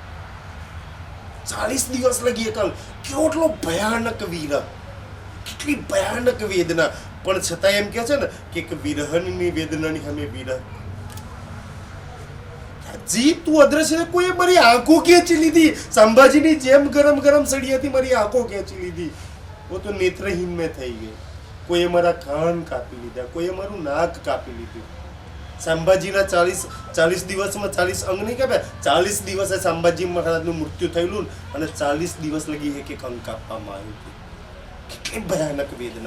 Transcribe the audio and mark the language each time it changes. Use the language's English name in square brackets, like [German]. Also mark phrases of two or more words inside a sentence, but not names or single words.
[Gujarati] 40 દિવસ લગી એક અંગ. કેટલો ભયાનક વીર, કેટલી ભયાનક વેદના. પણ છતાં એમ કે છે ને કે એક વિરહની વેદનાની સામે વીર જી તું અદ્રશ્ય. કોઈ મારી આંખો ખેંચી લીધી. સંભાજીની જેમ ગરમ સળિયાથી મારી આંખો ખેંચી લીધી. [Hindi] वो तो नेत्रहीन में [Gujarati] થઈ ગઈ. કોઈએ મારા કાન કાપી લીધા, કોઈએ મારું નાક કાપી લીધું. સંભાજીના 40 દિવસમાં 40 અંગ નહીં કાપ્યા. 40 દિવસે સંભાજી મહારાજનું મૃત્યુ થયેલું અને 40 દિવસ લગી એક અંગ કાપવામાં આવ્યું હતું. કેટલી ભયાનક વેદના.